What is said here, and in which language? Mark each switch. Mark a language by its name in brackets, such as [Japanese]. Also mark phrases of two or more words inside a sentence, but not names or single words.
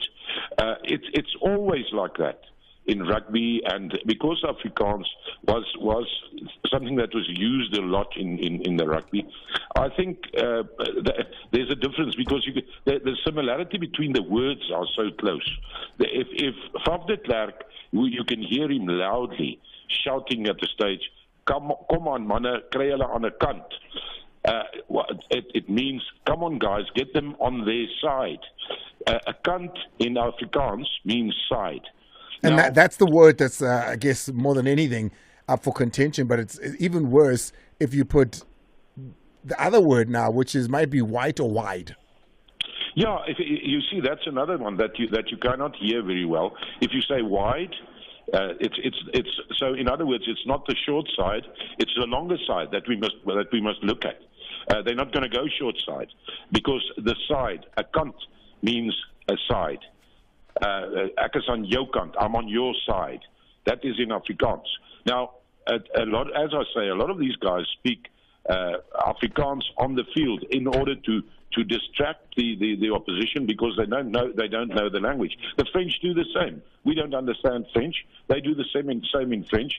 [English] It's always like that in rugby, and because Afrikaans was something that was used a lot in the rugby, I think there's a difference because the similarity between the words are so close. If Faf de Klerk, you can hear him loudly shouting at the stage, come on [Afrikaans] manne, kry hulle aan 'n kant. [English] It means, come on guys, get them on their side. [Afrikaans] A kant [English] in Afrikaans means side. And Now, that's the word that's, I guess, more than anything, up for contention. But it's even worse if you put the other word now, which might be white or wide. yeah, if you see, that's another one that you cannot hear very well. If you say wide, it's so. In other words, it's not the short side; it's the longer side that we must look at. They're not going to go short side because the side, [Afrikaans] a kant, [English] means a side. [Afrikaans] Ek is aan jou kant, [English] I'm on your side. That is in Afrikaans. Now, as I say, a lot of these guys speak Afrikaans on the field in order to distract the opposition because they don't know the language. The French do the same. We don't understand French. They do the same in French.